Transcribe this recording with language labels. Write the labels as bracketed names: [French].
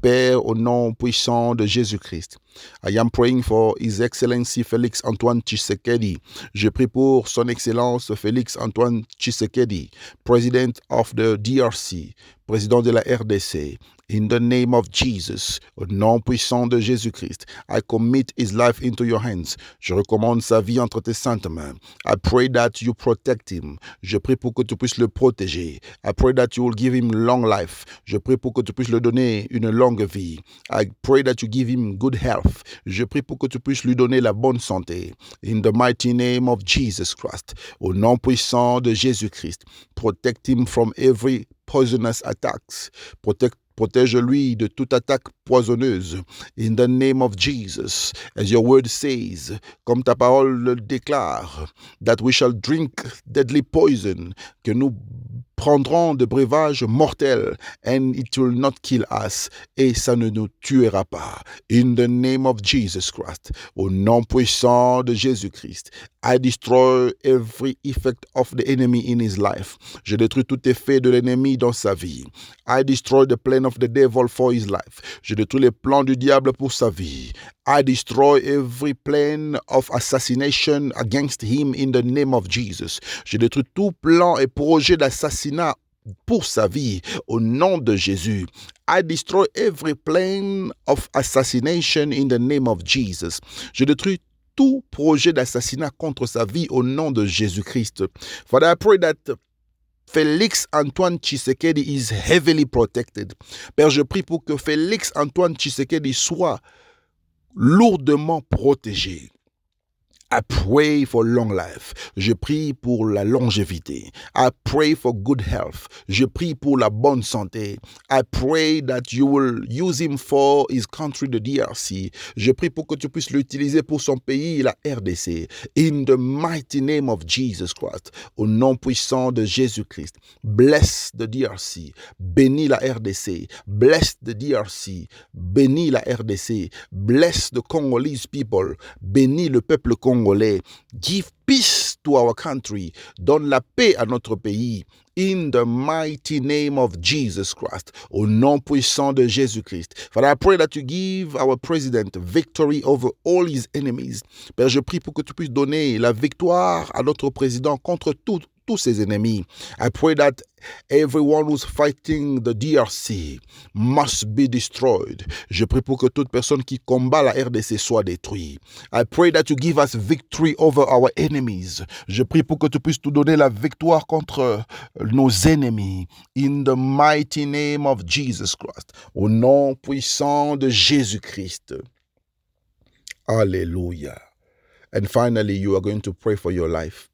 [French] Père, au nom puissant de Jésus-Christ. [English] I am praying for His Excellency Félix Antoine Tshisekedi. [French] Je prie pour son Excellence Félix Antoine Tshisekedi, [English] President of the DRC, [French] président de la RDC. [English] In the name of Jesus, [French] au nom puissant de Jésus-Christ, [English] I commit his life into your hands. [French] Je recommande sa vie entre tes saintes mains. [English] I pray that you protect him. [French] Je prie pour que tu puisses le protéger. [English] I pray that you will give him long life. [French] Je prie pour que tu puisses lui donner une longue vie. [English] I pray that you give him good health. [French] Je prie pour que tu puisses lui donner la bonne santé. [English] In the mighty name of Jesus Christ, [French] au nom puissant de Jésus-Christ, [English] protect him from every poisonous attacks. [French] Protège-lui de toute attaque poisonneuse. [English] In the name of Jesus, as your word says, [French] comme ta parole le déclare, [English] that we shall drink deadly poison, [French] que nous prendrons de breuvages mortels, [English] and it will not kill us, [French] et ça ne nous tuera pas. [English] In the name of Jesus Christ, [French] au nom puissant de Jésus-Christ, [English] I destroy every effect of the enemy in his life. [French] Je détruis tout effet de l'ennemi dans sa vie. [English] I destroy the plan of the devil for his life. [French] Je détruis les plans du diable pour sa vie. [English] I destroy every plan of assassination against him in the name of Jesus. [French] Je détruis tout plan et projet d'assassinat pour sa vie au nom de Jésus. [English] I destroy every plan of assassination in the name of Jesus. [French] Je détruis tout projet d'assassinat contre sa vie au nom de Jésus-Christ. [English] Father, I pray that Félix Antoine Tshisekedi is heavily protected. [French] Père, je prie pour que Félix Antoine Tshisekedi soit lourdement protégé. [English] I pray for long life. [French] Je prie pour la longévité. [English] I pray for good health. [French] Je prie pour la bonne santé. [English] I pray that you will use him for his country, the DRC. [French] Je prie pour que tu puisses l'utiliser pour son pays, la RDC. [English] In the mighty name of Jesus Christ. [French] Au nom puissant de Jésus-Christ. [English] Bless the DRC. [French] Bénis la RDC. [English] Bless the DRC. [French] Bénis la RDC. [English] Bless the Congolese people. [French] Bénis le peuple congolais. [English] Give peace to our country. [French] Donne la paix à notre pays. [English] In the mighty name of Jesus Christ. [French] Au nom puissant de Jésus-Christ. [English] Father, I pray that you give our president victory over all his enemies. [French] Père, je prie pour que tu puisses donner la victoire à notre président contre tous ses ennemis. [English] I pray that everyone who's fighting the DRC must be destroyed. [French] Je prie pour que toute personne qui combat la RDC soit détruite. [English] I pray that you give us victory over our enemies. [French] Je prie pour que tu puisses nous donner la victoire contre nos ennemis. [English] In the mighty name of Jesus Christ. [French] Au nom puissant de Jésus-Christ. Alléluia. [English] And finally, you are going to pray for your life.